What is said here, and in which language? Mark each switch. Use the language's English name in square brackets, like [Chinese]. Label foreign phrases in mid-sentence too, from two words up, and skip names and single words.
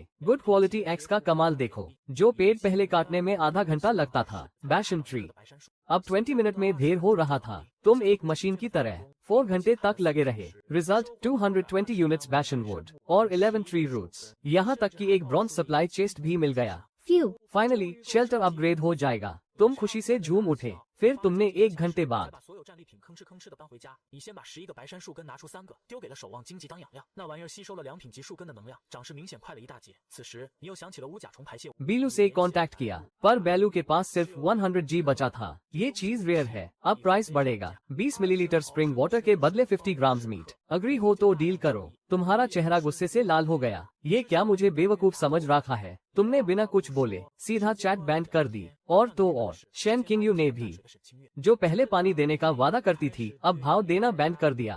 [English] good quality axe [Hindi] का कमाल देखो, जो पेड़ पहले काटने में आधा घंटा लगता था, [English] bashan tree [Hindi] अब 20 मिनट में ढेर हो रहा था। तुम एक मशीन की तरह 4 घंटे तक लगे रहे। रिजल्ट 220 यूनिट्स [English] bashan wood [Hindi] और 11 [English] tree roots, [Hindi] यहाँ तक कि एक [English] bronze supply chest [Hindi] भी मिल गया। [English] finally shelter upgrade [Hindi] हो जाएगा। तुम खुशी से झूम उठे। फिर तुमने 1 घंटे बाद [Chinese] 把所有战利品吭哧吭哧的搬回家。你先把11个白杉树根拿出3个，丢给了守望荆棘当养料。那玩意儿吸收了2品级树根的能量，长势明显快了一大截。此时你又想起了乌甲虫排泄物。 [Hindi] बीलू से कांटेक्ट किया, पर बेलू के पास सिर्फ 100 G बचा था। ये चीज रेयर है, अब प्राइस बढ़ेगा। 20 मिलीलीटर [English] spring water [Hindi] के बदले 50 [English] grams meat. [Hindi] अग्री हो तो डील करो। तुम्हारा चेहरा गुस्से से लाल हो गया। ये क्या मुझे बेवकूफ समझ रखा है? तुमने बिना कुछ बोले सीधा [English] chat band [Hindi] कर दी। और तो और शेन किंगयू ने भी, जो पहले पानी देने का वादा करती थी, अब भाव देना बैंड कर दिया।